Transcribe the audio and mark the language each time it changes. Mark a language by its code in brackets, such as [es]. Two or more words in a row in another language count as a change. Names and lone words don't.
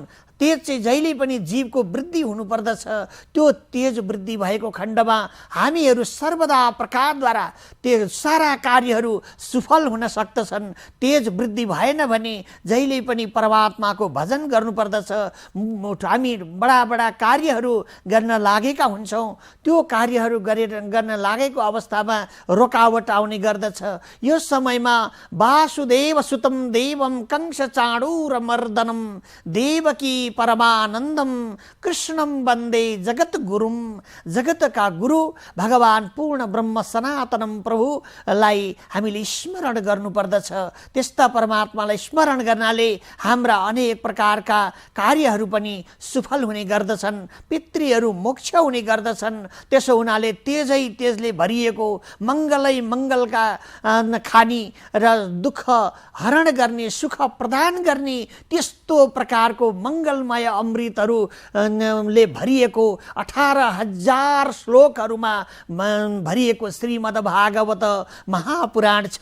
[ne] तेज चाहिँ जहिले पनि जीवको वृद्धि हुनुपर्दछ। त्यो तेज वृद्धि भएको खण्डमा हामीहरू सर्वदा प्रकारद्वारा त्यो सारा कार्यहरू सफल हुन सक्दछन्। तेज वृद्धि भएन भने जहिले पनि परमात्माको भजन गर्नुपर्दछ। हामी बडा बडा कार्यहरू गर्न लागेका हुन्छौँ। त्यो कार्यहरू गर्न लागेको अवस्थामा रोकावट आउने गर्दछ। यो समयमा [sa] वासुदेव सुतम देवम कंस चाणूर मर्दनम देवकी परमानन्दम कृष्णम वन्दे जगत गुरुम। [ne] जगतका गुरु भगवान पूर्ण ब्रह्म सनातनम प्रभुलाई हामीले स्मरण गर्नुपर्दछ। त्यस्ता परमात्मालाई स्मरण गर्नाले हाम्रा अनेक प्रकारका कार्यहरू पनि सफल हुने गर्दछन्, पितृहरू मोक्ष हुने गर्दछन्। त्यसो हुनाले तेजले भरिएको मङ्गलै मङ्गलका खानी र दुःख हरण गर्ने, सुख प्रदान गर्ने त्यस्तो प्रकारको मङ्गलमय अमृतहरूले भरिएको 18,000 श्लोकहरूमा भरिएको श्रीमद् भागवत महापुराण छ।